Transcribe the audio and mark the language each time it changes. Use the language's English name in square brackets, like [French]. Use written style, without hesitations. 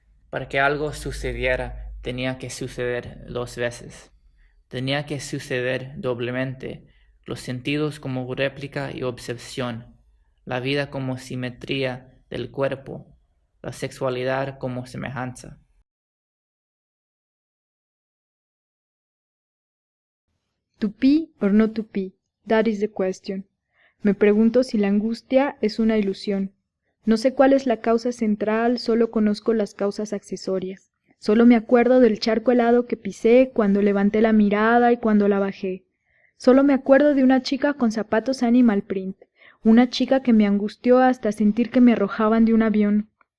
[Spanish] Para que algo sucediera, tenía que suceder 2 veces. Tenía que suceder doblemente, los sentidos como réplica y obsesión, la vida como simetría del cuerpo, la sexualidad como semejanza. [English] To be or not to be, that is the question. [Spanish] Me pregunto si la angustia es una ilusión. No sé cuál es la causa central, solo conozco las causas accesorias. Solo me acuerdo del charco helado que pisé cuando levanté la mirada y cuando la bajé. Solo me acuerdo de una chica con zapatos animal print, una chica que me angustió hasta sentir que me arrojaban de un avión.